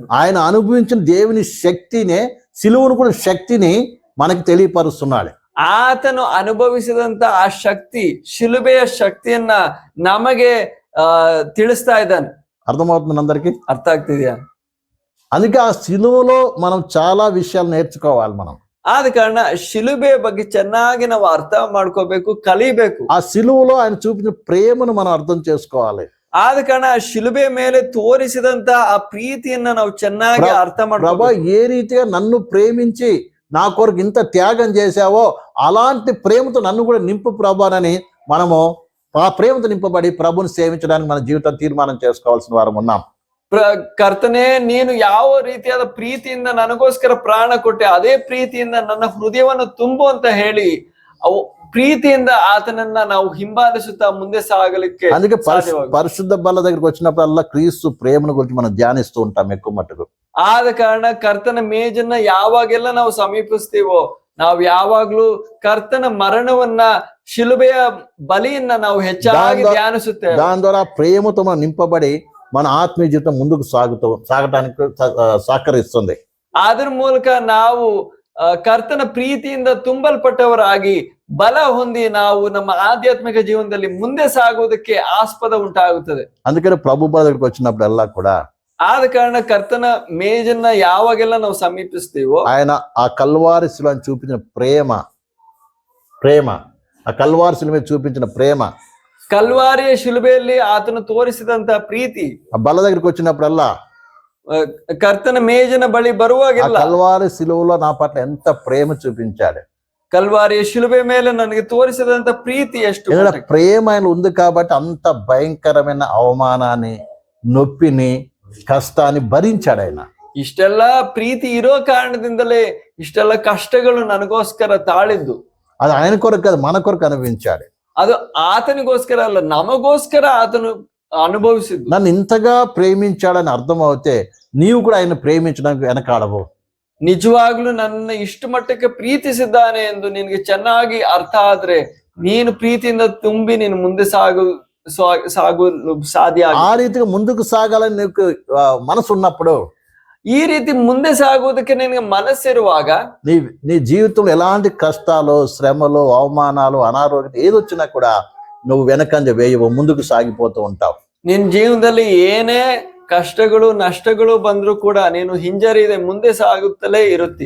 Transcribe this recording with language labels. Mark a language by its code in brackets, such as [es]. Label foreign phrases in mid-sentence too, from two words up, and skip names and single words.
[te] ఆయన అనుభవించిన దేవుని శక్తినే, సిలువను కూడా శక్తిని మనకి తెలియపరుస్తున్నాడు. [kn] ಆತನು ಅನುಭವಿಸಿದಂತ ಆ ಶಕ್ತಿ, ಶಿಲುಬೆಯ ಶಕ್ತಿಯನ್ನ ನಮಗೆ ತಿಳಿಸ್ತಾ ಇದ್ದಾನೆ. [te] అర్థమవుతుంది అందరికీ? [kn] ಅರ್ಥ ಆಗ್ತಿದ್ಯಾ? [te] అందుకే ఆ సిలువలో మనం చాలా విషయాలు నేర్చుకోవాలి. మనం [kn] ಆದ ಕಾರಣ ಶಿಲುಬೆ ಬಗ್ಗೆ ಚೆನ್ನಾಗಿ ನಾವು ಅರ್ಥ ಮಾಡ್ಕೋಬೇಕು, ಕಲಿಬೇಕು. [te] ఆ సిలువలో ఆయన చూపించిన ప్రేమను మనం అర్థం చేసుకోవాలి. [kn] ಆದ ಕಾರಣ ಶಿಲುಬೆ ಮೇಲೆ ತೋರಿಸಿದಂತ ಆ ಪ್ರೀತಿಯನ್ನ ನಾವು ಚೆನ್ನಾಗಿ ಅರ್ಥ [te] ప్రభా, [kn] ಮಾಡ್ಕೋಬೇಕು. [te] ఏ రీతిగా నన్ను ప్రేమించి నా కొరకు ఇంత త్యాగం చేశావో అలాంటి ప్రేమతో నన్ను కూడా నింపు ప్రభానని మనము ఆ ప్రేమతో నింపబడి ప్రభుని సేవించడానికి మన జీవితం తీర్మానం చేసుకోవాల్సిన వారం ఉన్నాం. [kn] ಕರ್ತನೆ, ನೀನು ಯಾವ ರೀತಿಯಾದ ಪ್ರೀತಿಯಿಂದ ನನಗೋಸ್ಕರ ಪ್ರಾಣ ಕೊಟ್ಟೆ, ಅದೇ ಪ್ರೀತಿಯಿಂದ ನನ್ನ ಹೃದಯವನ್ನು ತುಂಬು ಅಂತ ಹೇಳಿ ಅವು ಪ್ರೀತಿಯಿಂದ ಆತನನ್ನ ನಾವು ಹಿಂಬಾಲಿಸುತ್ತಾ ಮುಂದೆ ಸಾಗಲಿಕ್ಕೆ. [te] అందుకే పరిశుద్ధ బల్ల దగ్గరికి వచ్చినప్పుడల్లా క్రీస్తు ప్రేమను గురించి మనం ధ్యానిస్తూ ఉంటాం ఎక్కువ మట్టుకు. [kn] ಆದ ಕಾರಣ ಕರ್ತನ ಮೇಜನ್ನ ಯಾವಾಗೆಲ್ಲ ನಾವು ಸಮೀಪಿಸ್ತೀವೋ, ನಾವು ಯಾವಾಗ್ಲೂ ಕರ್ತನ ಮರಣವನ್ನ, ಶಿಲುಬೆಯ ಬಲಿಯನ್ನ ನಾವು ಹೆಚ್ಚಾಗಿ ಧ್ಯಾನಿಸುತ್ತೇವೆ. [te] దాని ద్వారా ప్రేమతో మనం నింపబడి మన ఆత్మీయ జీవితం ముందుకు సాగటానికి సహకరిస్తుంది. [kn] ಅದ್ರ ಮೂಲಕ ನಾವು ಕರ್ತನ ಪ್ರೀತಿಯಿಂದ ತುಂಬಲ್ಪಟ್ಟವರಾಗಿ ಬಲ ಹೊಂದಿ ನಾವು ನಮ್ಮ ಆಧ್ಯಾತ್ಮಿಕ ಜೀವನದಲ್ಲಿ ಮುಂದೆ ಸಾಗುವುದಕ್ಕೆ ಆಸ್ಪದ ಉಂಟಾಗುತ್ತದೆ. [te] అందుకని ప్రభు బల్ల దగ్గరికి వచ్చినప్పుడల్లా కూడా, [kn] ಆದ ಕಾರಣ ಕರ್ತನ ಮೇಜನ್ನ ಯಾವಾಗೆಲ್ಲ ನಾವು ಸಮೀಪಿಸ್ತೀವೋ, [te] ఆయన ఆ కల్వారి శిలువను చూపించిన ప్రేమ ఆ కల్వారి శిలువ మీద చూపించిన ప్రేమ, [kn] ಕಲ್ವಾರಿಯ ಶಿಲುಬೆಯಲ್ಲಿ ಆತನು ತೋರಿಸಿದಂತ ಪ್ರೀತಿ, [te] ఆ బల్ల దగ్గరికి వచ్చినప్పుడల్లా, [kn] ಕರ್ತನ ಮೇಜನ ಬಳಿ [te] ఆ [kn] ಬರುವಾಗೆಲ್ಲ [te] కల్వారి శిలువలో నా పట్ల ఎంత ప్రేమ చూపించాడు. [kn] ಕಲ್ವಾರಿಯ ಶಿಲುಬೆ ಮೇಲೆ ನನಗೆ ತೋರಿಸಿದಂತ ಪ್ರೀತಿ ಎಷ್ಟು [te] ఎందుకంటే ప్రేమ ఆయన ఉంది కాబట్టి అంత భయంకరమైన అవమానాన్ని, నొప్పిని, కష్టాన్ని భరించాడు ఆయన. [kn] ಇಷ್ಟೆಲ್ಲ ಪ್ರೀತಿ ಇರೋ ಕಾರಣದಿಂದಲೇ ಇಷ್ಟೆಲ್ಲ ಕಷ್ಟಗಳು ನನಗೋಸ್ಕರ ತಾಳಿದ್ದು. [te] అది ఆయన కొరకు కాదు, మన కొరకు అనుభవించాడు. [kn] ಅದು ಆತನಿಗೋಸ್ಕರ ಅಲ್ಲ, ನಮಗೋಸ್ಕರ ಆತನು ಅನುಭವಿಸಿದ್ದು. [te] నన్ను ఇంతగా ప్రేమించాడని అర్థం అవుతే నీవు కూడా ఆయన ప్రేమించడానికి వెనకాడవు. [kn] ನಿಜವಾಗ್ಲೂ ನನ್ನ ಇಷ್ಟು ಮಟ್ಟಕ್ಕೆ ಪ್ರೀತಿಸಿದ್ದಾನೆ ಎಂದು ನಿನಗೆ ಚೆನ್ನಾಗಿ ಅರ್ಥ ಆದ್ರೆ, ನೀನು ಪ್ರೀತಿಯಿಂದ ತುಂಬಿ ನೀನು ಮುಂದೆ ಸಾಗಲು ಸಾಧ್ಯ. [te] ఆ రీతిగా ముందుకు సాగాలని నీకు మనసు ఉన్నప్పుడు, [kn] ಈ ರೀತಿ ಮುಂದೆ ಸಾಗುವುದಕ್ಕೆ ನಿನಗೆ ಮನಸ್ಸಿರುವಾಗ, [te] నీ జీవితంలో ఎలాంటి కష్టాలు, శ్రమలు, అవమానాలు, అనారోగ్యం ఏదొచ్చినా కూడా నువ్వు వెనకంజ వేయవు, ముందుకు సాగిపోతూ ఉంటావు. [kn] ನಿನ್ನ ಜೀವನದಲ್ಲಿ ಏನೇ ಕಷ್ಟಗಳು, ನಷ್ಟಗಳು ಬಂದ್ರೂ ಕೂಡ ನೀನು ಹಿಂಜರಿಯದೆ ಮುಂದೆ ಸಾಗುತ್ತಲೇ ಇರುತ್ತಿ.